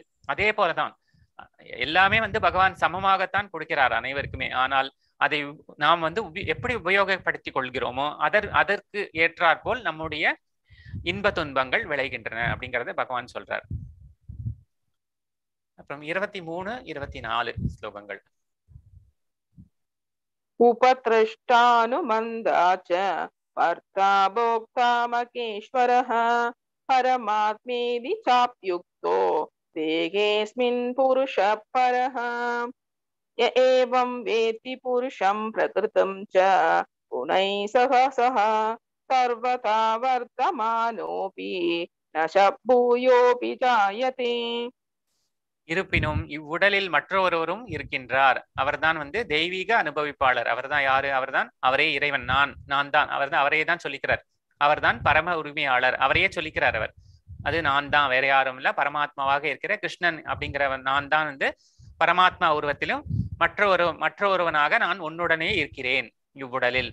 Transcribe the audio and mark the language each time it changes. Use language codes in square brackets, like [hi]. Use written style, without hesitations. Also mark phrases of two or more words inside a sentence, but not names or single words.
[ta] அதே போலதான் எல்லாமே வந்து பகவான் சமமாகத்தான் கொடுக்கிறார் அனைவருக்குமே. ஆனால் அதை நாம் வந்து எப்படி உபயோகப்படுத்திக் கொள்கிறோமோ அதற்கு ஏற்றாற்போல் நம்முடைய இன்ப துன்பங்கள் விளைகின்றன அப்படிங்கறத பகவான் சொல்றார். அப்புறம் 23, 24 ஸ்லோகங்கள். [sa] उपत्रष्टानुमन्दाच कर्ता भोक्ता महेश्वरः परमात्मेति चाप्युक्तो देहेऽस्मिन् पुरुषः परः य एवं वेत्ति पुरुषं प्रकृतं च गुणैः सह सर्वथा वर्तमानोऽपि न भूयोऽपि जायते. [ta] இருப்பினும் இவ்வுடலில் மற்றொருவரும் இருக்கின்றார். அவர்தான் வந்து தெய்வீக அனுபவிப்பாளர். அவர்தான் யாரு? அவரே இறைவன். நான் தான். அவரையே தான் சொல்லிக்கிறார். அவர்தான் பரம உரிமையாளர். அவரையே சொல்லிக்கிறார் அவர். அது நான் தான், வேற யாரும் இல்ல, பரமாத்மாவாக இருக்கிற கிருஷ்ணன் அப்படிங்கிறவன் நான் தான் வந்து பரமாத்மா உருவத்திலும் மற்றொருவனாக நான் உன்னுடனே இருக்கிறேன் இவ்வுடலில்.